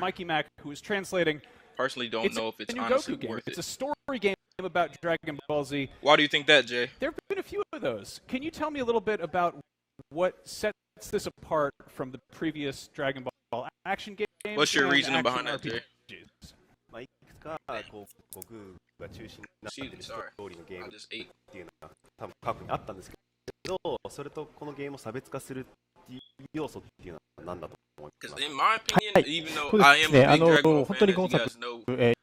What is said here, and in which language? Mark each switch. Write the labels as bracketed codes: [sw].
[en] Mikey Mac, who is translating. Personally, don't know if it's honestly worth it. It's a story game about Dragon Ball Z. Why do you think that, Jay? There have been a few of those. Can you tell me a little bit about what sets this apart from the previous Dragon Ball action games? What's your reasoning behind that, Jay? [ja] まあ、いくつかこう悟空が中心になっているストーリーのゲームっていうのは多分過去にあったんですけど、それとこのゲームを差別化するっていう要素っていうのは何だと思いますか？ [en] In my opinion, even though I am a big Dragon Ball fan, as you guys know,